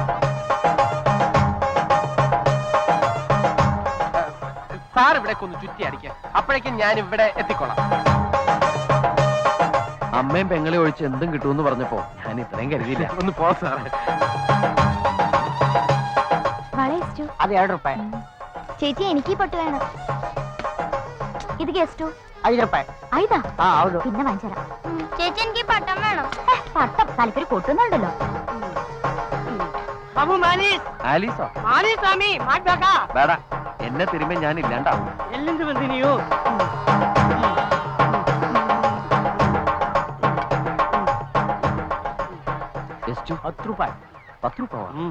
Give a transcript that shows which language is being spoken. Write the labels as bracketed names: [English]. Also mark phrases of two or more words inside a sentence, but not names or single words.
[Malayalam] സാർ ഇവിടെ ഒന്ന് ചുറ്റി അടിക്കാം. അപ്പോഴേക്കും ഞാൻ ഇവിടെ എത്തിക്കോളാം. അമ്മയും പെങ്ങളെ ഒഴിച്ച് എന്തും കിട്ടുമെന്ന് പറഞ്ഞപ്പോ ഞാൻ ഇത്രയും കരുതിയില്ല. ഒന്ന് പോ സാറേ. [Kannada] വള ಎಷ್ಟು? ಅದು 2 ರೂಪಾಯಿ. [Malayalam] ചേച്ചി എനിക്ക് പൊട്ട് വേണം. ഇത് ಎಷ್ಟು? [Kannada] 5 ರೂಪಾಯಿ. 5? ಹಾ ಹೌದು. [Malayalam] പിന്നെ വാങ്ങിച്ചരാം. ചേച്ചി എനിക്ക് പട്ടം വേണം. പട്ടം തലക്കൊരു പൊട്ടുന്നുണ്ടല്ലോ. [Kannada] ಬಾಬು ಮಾಲೀಸ್. [Malayalam] ആലീസോ? [Kannada] ಮಾಲೀಸ್ ಸ್ವಾಮಿ ಮಾಡ್ಬೇಕಾ? [Malayalam] വേടാ, എന്നെ തിരുമ്പോ ഞാൻ ഇല്ലാണ്ടാവും. [Kannada] ಎಲ್ಲಿಂದ ಬಂದಿ ನೀವು? ಎಷ್ಟು? 10 ರೂಪಾಯಿ. 10 ರೂಪಾಯಿ?